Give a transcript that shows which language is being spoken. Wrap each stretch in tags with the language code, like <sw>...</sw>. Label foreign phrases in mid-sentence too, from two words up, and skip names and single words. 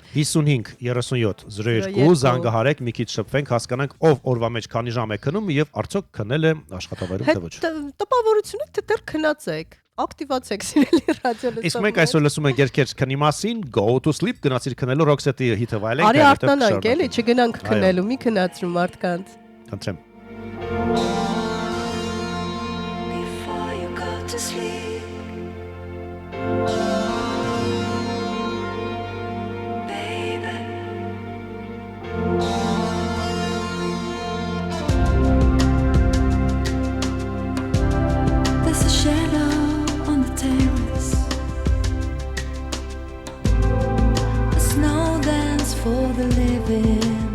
<hy>55 37 02 զանգահարեք, մի քիչ շփվենք, հասկանանք ով օրվա մեջ քանի ժամ է քնում եւ արդյոք քնել է աշխատավայրում թե ոչ։ Տպավորությունը թե դեռ քնացեք, ակտիվացեք սիրելի ռադիո լսողներ։ Իսկ մենք այսօր լսում ենք երկեր քնի մասին, Go to Sleep գնացիր քնելու Roxette-ի հիթը վայելենք։ Արի արթնանանք, էլի, չգնանք քնելու, մի քնացրու մարդկանց։ Խնդրեմ։</hy> <en>Before you go to sleep, baby. There's a shadow on the terrace, a snow dance for the living.</en>